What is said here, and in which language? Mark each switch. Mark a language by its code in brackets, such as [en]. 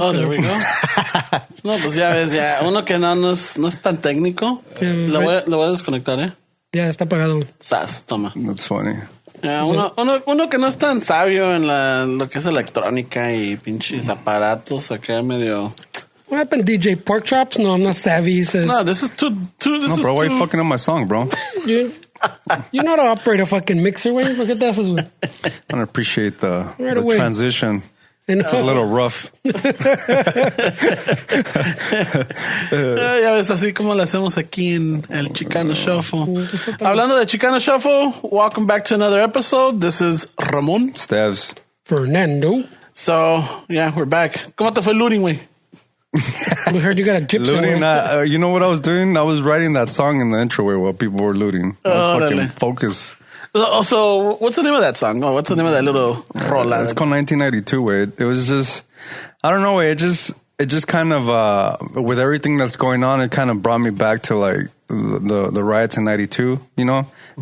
[en] Oh, there we go. [es] No, pues ya ves, ya. Uno que no es tan técnico. Lo voy a desconectar, ¿eh? Ya está apagado, güey. Sas, toma. [en] That's funny. [es] Ya, uno que no es tan sabio en lo que es electrónica y pinches aparatos acá medio... [en] What happened, DJ Pork Chops? No, I'm not savvy. He says, No, this is too. No, bro, why you fucking up my song, bro? You know how to operate a fucking mixer, güey. Look at that, güey. I don't appreciate the away. transition. It's a little rough. [es] Ya ves, así como lo hacemos aquí en el Chicano Shuffle. Hablando de [en] Chicano Shuffle, welcome back to another episode. This is Ramon. Stavs. Fernando. So, yeah, we're back. [es] ¿Cómo te fue [en] looting, [es] güey? [en] We heard you got a gypsy. Looting, you know what I was doing? I was writing that song in the intro while people were looting. I was fucking focused. So, what's the name of that song? Oh, what's the name of that little rola? It's called 1992, way. It was just, I don't know, way. It just kind of, with everything that's going on, it kind of brought me back to like the riots in 92, you know? Mm-hmm.